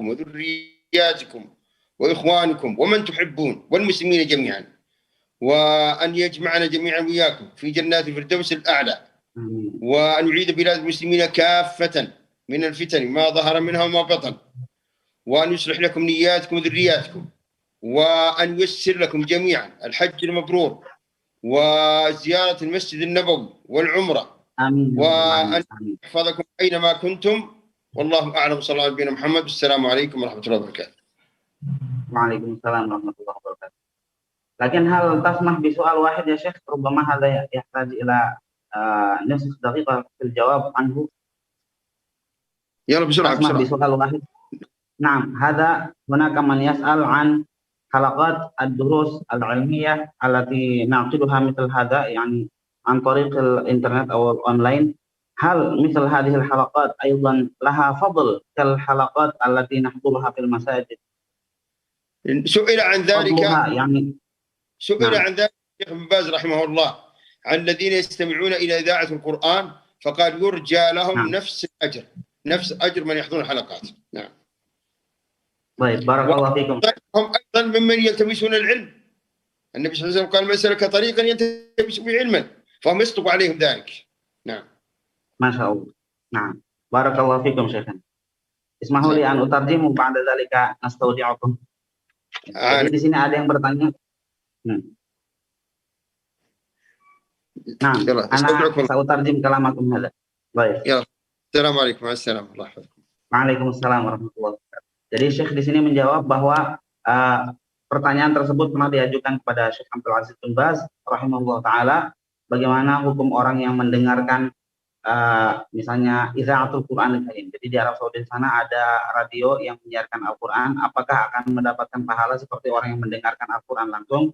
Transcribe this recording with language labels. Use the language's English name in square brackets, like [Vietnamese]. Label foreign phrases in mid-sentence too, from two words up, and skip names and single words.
[Arabic] وذرياتكم وإخوانكم ومن تحبون والمسلمين جميعا، وأن يجمعنا جميعا وإياكم في جنات الفردوس الأعلى، وأن يعيد بلاد المسلمين كافة من الفتن ما ظهر منها وما بطن، وأن يصلح لكم نياتكم وذرياتكم، وأن ييسر لكم جميعا الحج المبرور وزيارة المسجد النبوي والعمرة، وأن يحفظكم أينما كنتم، والله أعلم. صلى الله على نبينا محمد، والسلام عليكم ورحمة الله وبركاته. وعليكم السلام ورحمة الله وبركاته. لكن هل تسمح بسؤال واحد يا شيخ, ربما هذا يحتاج إلى نصف دقيقة في الجواب عنه. يلا بسرعة تسمح بسؤال واحد. نعم، هذا هناك من يسأل عن حلقات الدروس العلمية التي نعقدها مثل هذا، يعني عن طريق الإنترنت أو online. هل مثل هذه الحلقات أيضا لها فضل كالحلقات التي نحضرها في المساجد? سئل عن ذلك يعني سئل عن ذلك الشيخ ابن باز رحمه الله عن الذين يستمعون إلى إذاعة القرآن، فقال يرجى لهم نفس الأجر، نفس أجر من يحضرون الحلقات. نعم. طيب، بارك الله فيكم. هم أيضا ممن يلتمسون العلم. النبي صلى الله عليه وسلم قال من سلك طريقا يلتمس به علما فهم يصدق عليهم ذلك. نعم. ما شاء الله. نعم. بارك الله فيكم شيخنا. اسمحوا لي أن أترجم بعد ذلك نستودعكم. [Indonesian] Jadi di sini ada yang bertanya. Nah, [Arabic] أنا سأترجم كلامكم هذا. [Indonesian] Baik. Ya. [Arabic] السلام عليكم ورحمة الله وبركاته. وعليكم السلام ورحمة الله وبركاته. [Indonesian] Jadi Syekh di sini menjawab bahwa pertanyaan tersebut pernah diajukan kepada Syekh Abdul Aziz bin Baz [Arabic] رحمه الله تعالى, [Indonesian] bagaimana hukum orang yang mendengarkan misalnya [Arabic] إذاعة القرآن الكريم. [Indonesian] Jadi di Arab Saudi sana ada radio yang menyiarkan Al-Quran, apakah akan mendapatkan pahala seperti orang yang mendengarkan Al-Quran langsung?